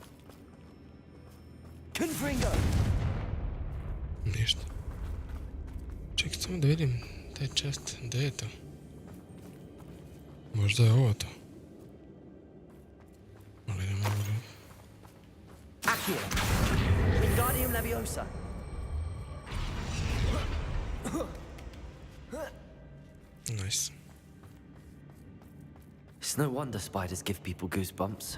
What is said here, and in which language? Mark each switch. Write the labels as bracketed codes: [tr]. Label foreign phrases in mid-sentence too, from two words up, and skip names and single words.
[sr] Confringo! Ništa. Samo da vidim taj chest. Gdje je to? Možda je ovo to. Ali ne mogu da... Accio! Wingardium Leviosa! Nice. [en] It's no wonder spiders give people goosebumps.